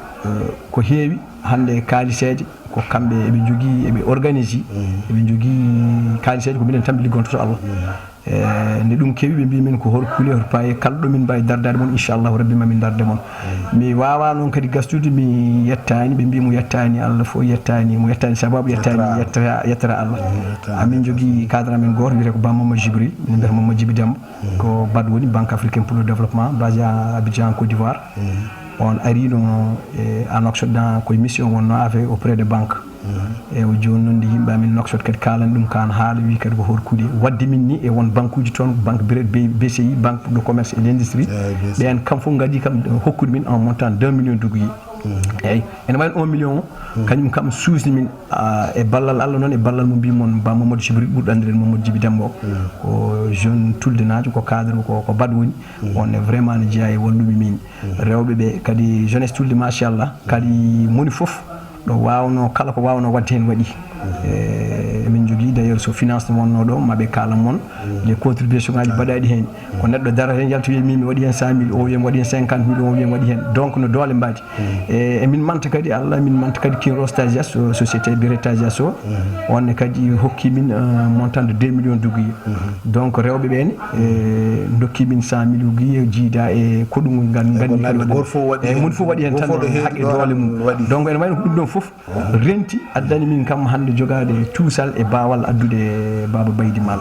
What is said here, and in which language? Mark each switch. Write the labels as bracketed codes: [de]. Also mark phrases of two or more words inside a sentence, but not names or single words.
[ff] ko heewi hande kaaliseje ko kamɓe eɓe jogii eɓe organise eɓe jogii kaaliseje ko minen tan ɓe liggonto to Allah nde ɗum keewi ɓe mbi min ko hol couleur paye kala ɗo min mbawi dardade mon [ar] إن شاء الله ربي [ff] mamin darde mon mi wawa noon kadi gastude mi yettani ɓe mbi mo yettani Allah fo yettani mo yettani sababu yettani yettara Allah amin jogui cadre amen goto wiyete ko Ba Mamadou Djibril min mbiyata Mamadou Djibi Demba ko BAD woni [fr] Banque africaine pour le développement basé à Abidjan Côte d'Ivoire [ff] on ari no en Occident koye mission wonno [fr] avec auprès de banque [ff] e o joni noon nde yimɓe amin noksot kadi kalani ɗum kan haala wi kadi ko horkude wadde min ni e won banque uji toon banque BCI [fr] banque de commerce et l'industrie [ff] ɓen kam fof gadi kam hokkude min en montant 2 [fr] millions d'uguiye [ff] eyyi ene wawi 1 million kañum kam suusni min e ballal Allah noon e ballal mo mbimon Ba Mamadou Djibril ɓurɗo andirede Mamadou Djibi Demba o ko jeune tuldenajo ko cadre ko BAD woni [fr] on est vraiment [ff] ne jeeya e wallumi min rewɓe ɓe kadi jeunesse tulde machallah kadi moni foof ɗo wawno kala ko wawno wadde hen waɗi min jogui [fr] d' ailleurs [ff] so finance wonno ɗo maɓe kala moon [fr] les contribution [ff] ngaji mbaɗaɗi hen ko neɗɗo darata hen yalta wiya min mi waɗi hen 100 000 o wiya mi waɗi hen 50 000 o wiya mi waɗi hen donc no doole mbadi e min manta kadi Allah min manta kadi Kiro Stagias société bire Stagias o onne kadi hokki min [fr] montant de 2 millions d'uguiye [ff] donc rewɓe ɓene dokki min 100 000 uguiye jiida e ko ɗum gandi mun fof waɗi hen tan haqqe doole mum donc ene wayno ko ɗum ɗon fof renti addani min kam hande jogade tuusal e bawal addude Baba Baydy Mal